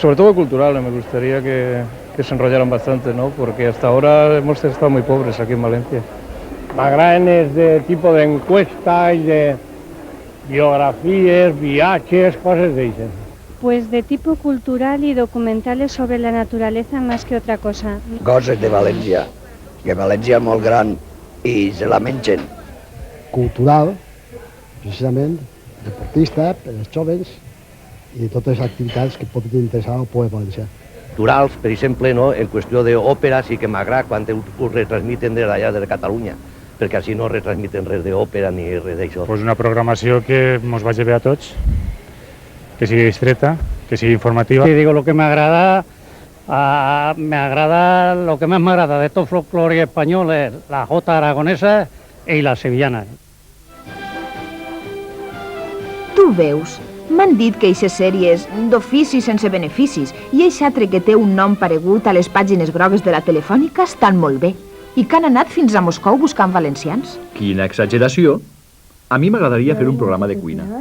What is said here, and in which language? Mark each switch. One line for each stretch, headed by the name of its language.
Spanish: Sobre todo cultural, me gustaría que se enrollaran bastante, ¿no? Porque hasta ahora hemos estado muy pobres aquí en Valencia.
Catalan: M'agraden és de tipus d'encuesta i de
Spanish: biografías, viajes, cosas de esas. Pues de tipo cultural y documentales sobre la naturaleza más que otra cosa.
Catalan: Coses de València, que València és molt gran i se la mengen. Cultural, precisament, deportista, per als joves i totes les activitats que poden interessar al poble valencià. culturals, per exemple, no? En qüestió d'òpera sí que m'agrada quan ho retransmiten d'allà de Catalunya, perquè així no retransmiten res d'òpera ni res d'això. Pues una programació que ens vagi bé a tots, que sigui distreta, que sigui informativa.
Spanish: Sí, digo, lo que me agrada, lo que más me agrada de todo folclore español es la jota aragonesa y la sevillana.
Catalan: Tu veus, m'han dit que eixes sèries d'ofici sense beneficis i eixe altre que té un nom paregut a les pàgines grogues de la Telefònica estan molt bé i que han anat fins a Moscou buscant valencians. Quina exageració! A mi m'agradaria fer un programa de cuina.